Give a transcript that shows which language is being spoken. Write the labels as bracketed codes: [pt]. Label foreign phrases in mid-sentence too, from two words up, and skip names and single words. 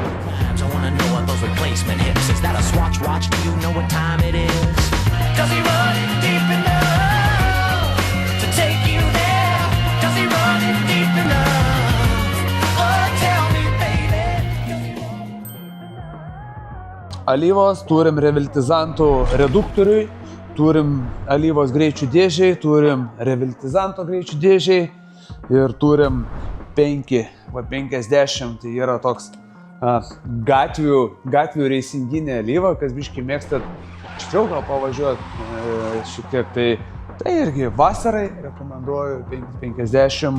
[en] I wanna know what those replacement hips. Is that a Swatch watch? Do you know what time it is? Does he run it deep enough to take you there? Does he run it deep enough? Oh, tell me, baby. [lt] Alyvos turim reviltizantų reduktoriui, turim alyvos greičių dėžiai, turim reviltizanto greičių dėžiai. Ir turim 50, tai yra toks gatvių reisinginė alyva, kas biškį mėgstat aštriau gal pavažiuoti šiek tiek, tai irgi vasarai rekomenduoju 50.